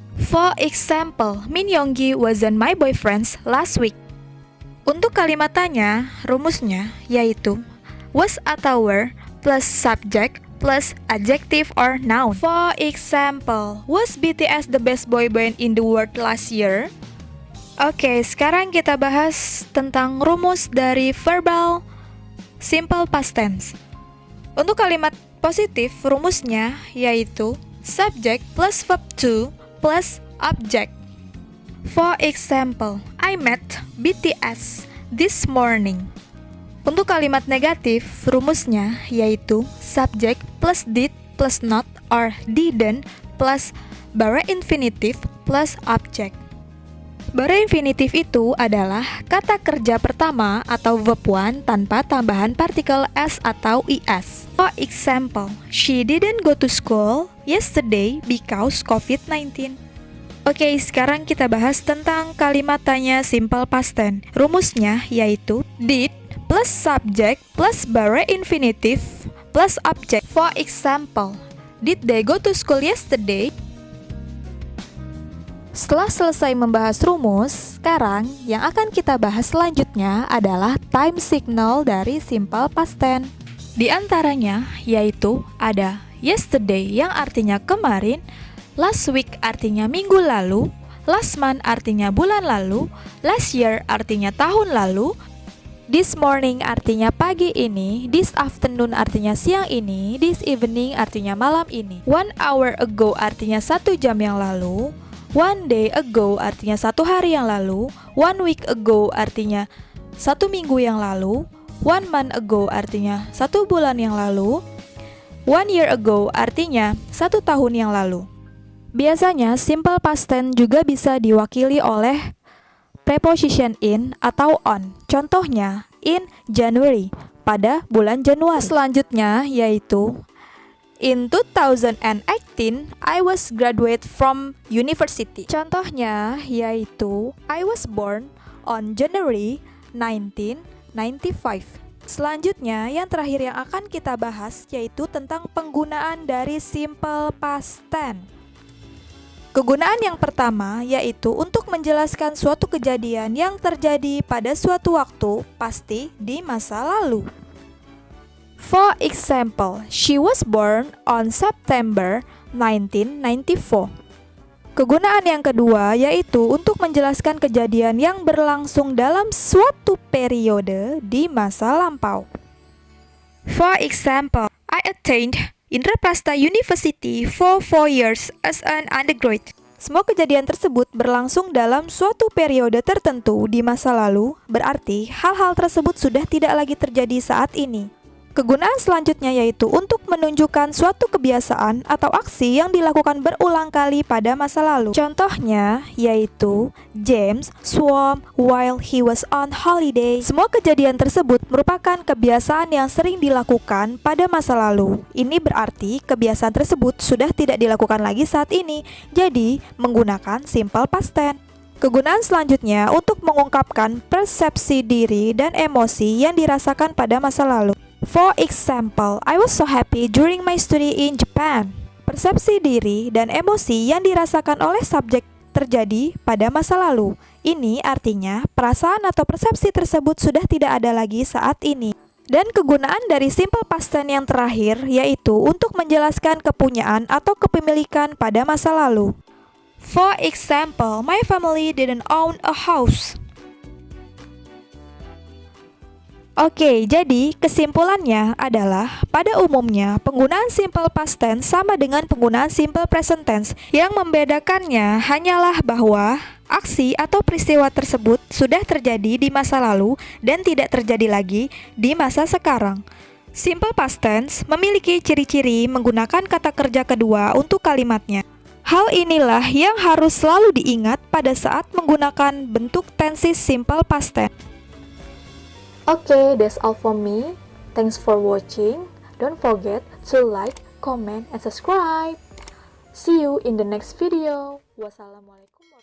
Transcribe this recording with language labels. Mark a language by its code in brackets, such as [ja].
[en] For example, Min Yonggi wasn't my boyfriend last week. [id] Untuk kalimat tanya, rumusnya yaitu was atau were plus subject plus adjective or noun. [en] For example, was BTS the best boy band in the world last year? [id] Oke, sekarang kita bahas tentang rumus dari verbal simple past tense. Untuk kalimat positif, rumusnya yaitu subject plus verb to plus object. [en] For example, I met BTS this morning. [id] Untuk kalimat negatif, rumusnya yaitu subject plus did plus not or didn't plus bare infinitive plus object. Bare infinitif itu adalah kata kerja pertama atau verb one tanpa tambahan partikel s atau is. [en] For example, she didn't go to school yesterday because COVID-19. [id] Oke, sekarang kita bahas tentang kalimat tanya simple past tense. Rumusnya yaitu did plus subject plus bare infinitive plus object. [en] For example, did they go to school yesterday? [id] Setelah selesai membahas rumus, sekarang yang akan kita bahas selanjutnya adalah time signal dari simple past tense. Di antaranya yaitu ada yesterday yang artinya kemarin, last week artinya minggu lalu, last month artinya bulan lalu, last year artinya tahun lalu, this morning artinya pagi ini, this afternoon artinya siang ini, this evening artinya malam ini, 1 hour ago artinya 1 jam yang lalu, 1 day ago artinya 1 hari yang lalu, 1 week ago artinya 1 minggu yang lalu, 1 month ago artinya 1 bulan yang lalu, 1 year ago artinya 1 tahun yang lalu. Biasanya simple past tense juga bisa diwakili oleh preposition in atau on. Contohnya in January, pada bulan Januari. Selanjutnya yaitu [en] in 2018 I was graduate from university. [id] Contohnya yaitu [en] I was born on January 1995. [id] Selanjutnya, yang terakhir yang akan kita bahas yaitu tentang penggunaan dari simple past tense. Kegunaan yang pertama yaitu untuk menjelaskan suatu kejadian yang terjadi pada suatu waktu pasti di masa lalu. [en] For example, she was born on September 1994. [id] Kegunaan yang kedua yaitu untuk menjelaskan kejadian yang berlangsung dalam suatu periode di masa lampau. [en] For example, I attended Indraprastha University for 4 years as an undergraduate. [id] Semua kejadian tersebut berlangsung dalam suatu periode tertentu di masa lalu, berarti hal-hal tersebut sudah tidak lagi terjadi saat ini. Kegunaan selanjutnya yaitu untuk menunjukkan suatu kebiasaan atau aksi yang dilakukan berulang kali pada masa lalu. Contohnya yaitu [en] James swam while he was on holiday. [id] Semua kejadian tersebut merupakan kebiasaan yang sering dilakukan pada masa lalu. Ini berarti kebiasaan tersebut sudah tidak dilakukan lagi saat ini. Jadi menggunakan simple past tense. Kegunaan selanjutnya untuk mengungkapkan persepsi diri dan emosi yang dirasakan pada masa lalu. [en] For example, I was so happy during my study in Japan. [id] Persepsi diri dan emosi yang dirasakan oleh subjek terjadi pada masa lalu. Ini artinya perasaan atau persepsi tersebut sudah tidak ada lagi saat ini. Dan kegunaan dari simple past tense yang terakhir yaitu untuk menjelaskan kepunyaan atau kepemilikan pada masa lalu. [en] For example, my family didn't own a house. [id] Oke, jadi kesimpulannya adalah pada umumnya penggunaan simple past tense sama dengan penggunaan simple present tense. Yang membedakannya hanyalah bahwa aksi atau peristiwa tersebut sudah terjadi di masa lalu dan tidak terjadi lagi di masa sekarang. Simple past tense memiliki ciri-ciri menggunakan kata kerja kedua untuk kalimatnya. Hal inilah yang harus selalu diingat pada saat menggunakan bentuk tenses simple past tense. [en] Okay, that's all for me. Thanks for watching. Don't forget to like, comment, and subscribe. See you in the next video. Wassalamualaikum.